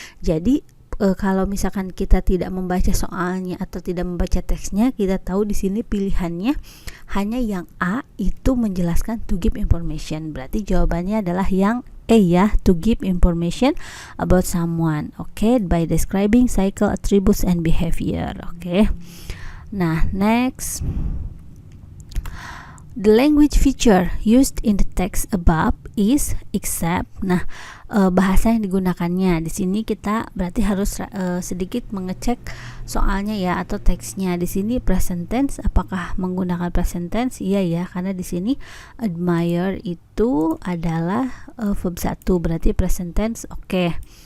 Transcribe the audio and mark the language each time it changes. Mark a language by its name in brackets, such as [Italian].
[Indonesian] Jadi kalau misalkan kita tidak membaca soalnya atau tidak membaca teksnya, kita tahu di sini pilihannya hanya yang A, itu menjelaskan [English] to give information. [Indonesian] Berarti jawabannya adalah yang [English] A ya, to give information about someone, okay, by describing cycle, attributes, and behavior, okay. Nah, next, the language feature used in the text above is except. [Indonesian] Nah, bahasa yang digunakannya di sini kita berarti harus sedikit mengecek soalnya ya, atau teksnya. Di sini present tense, apakah menggunakan present tense? Iya ya, karena di sini admire itu adalah verb 1, berarti present tense, oke.